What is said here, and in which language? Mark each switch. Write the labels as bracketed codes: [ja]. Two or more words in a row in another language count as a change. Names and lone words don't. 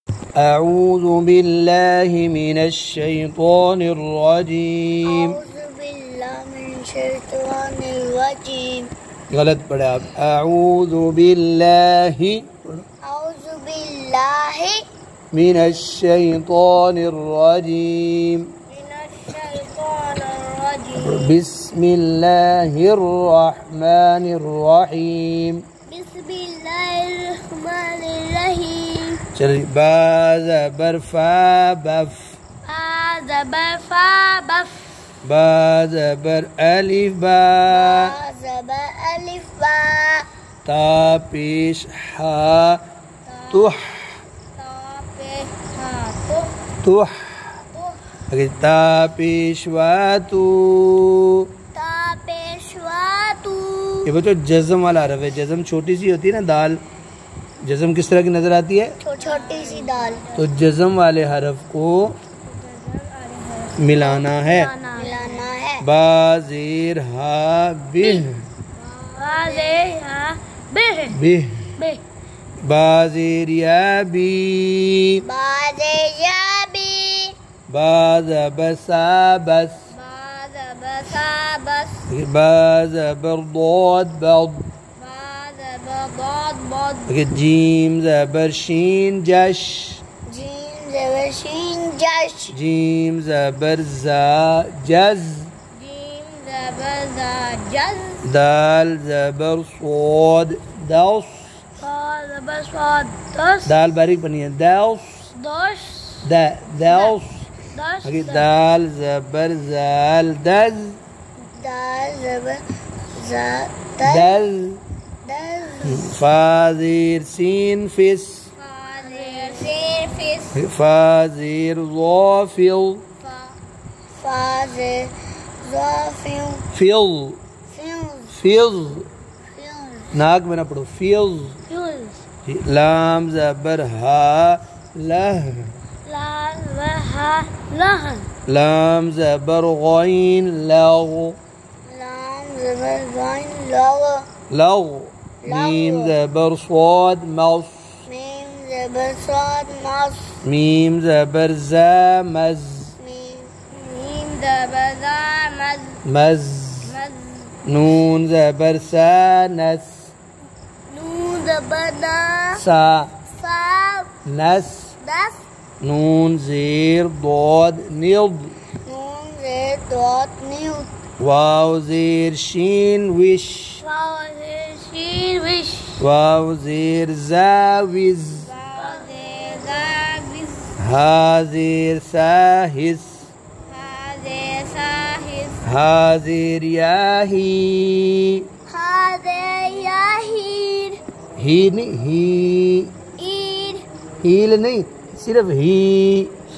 [ar] أعوذ بالله من الشيطان الرجيم. أعوذ بالله من الشيطان الرجيم. [ur] غلط پڑھا آپ. [ar] أعوذ بالله أعوذ بالله من الشيطان الرجيم. من الشيطان الرجيم. بسم الله الرحمن الرحيم. بسم الله الرحمن الرحيم. [ur] چلیے. با زبر فا بف. زبر فا بف. با زبر الف با. زبر الف با. تا پیش حا تح. تح. تا پیش وا تو. یہ بچوں جزم والا حرف ہے. جزم چھوٹی سی ہوتی ہے نا دال. جزم کس طرح کی نظر آتی ہے؟ چھوٹی سی دال. تو جزم والے حرف کو ملانا ہے. با زیر ہا بہ. بہ. با زیر یا بی. با زبر سا بس. با زبر ضاد بض. جیم زبر شین جش. جیم زبر زا جز. دال زبر صاد دوس. دال باریک بنی ہے. دوس. دوس. دال زبر زال دز. دز. فا زیر سین فس. فا زیر ظافل. فل. فل. ناک میں نہ پڑھو. فل. لام زبر ہا لہ. لام زبر غین لغ. لغ. میم زبر صاد مص. میم زبر زا مز. مز. نون زبر سا نس. سا نس. نون زیر ضاد نض. واو زیر شین وش. واو زیر زا وز. ہا زیر سا ہس. ہا زیر یا ہی. ہی نہیں. ہی ہیل نہیں صرف ہی.